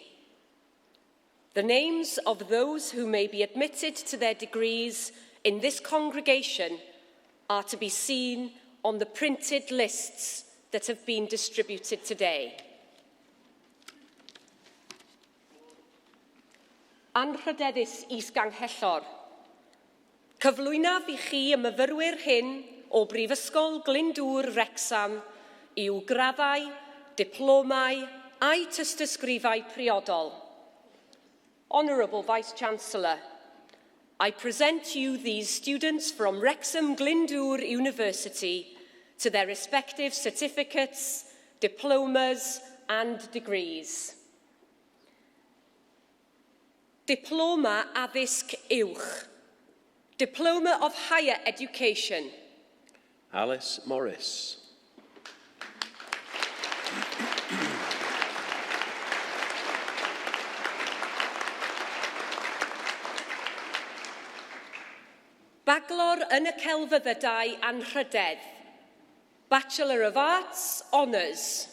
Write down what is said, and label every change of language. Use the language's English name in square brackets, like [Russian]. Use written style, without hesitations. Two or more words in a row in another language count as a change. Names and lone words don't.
[English] The names of those who may be admitted to their degrees in this congregation are to be seen on the printed lists that have been distributed today. [Welsh] Anrhydeddus is-ganghellor. Cyflwynaf i chi y myfyrwyr hyn o Brifysgol Glyndwr Wrexham i'w graddau, diplomau a'i tystysgrifau priodol. [English] Honourable Vice-Chancellor, I present you these students from Wrexham Glyndwr University to their respective certificates, diplomas and degrees. [Welsh] Diploma Addysg Uwch. [English] Diploma of Higher Education. Alice Morris. [Welsh] Bachelor yn y celfyddydau anrhydedd. [English] Bachelor of Arts, Honours.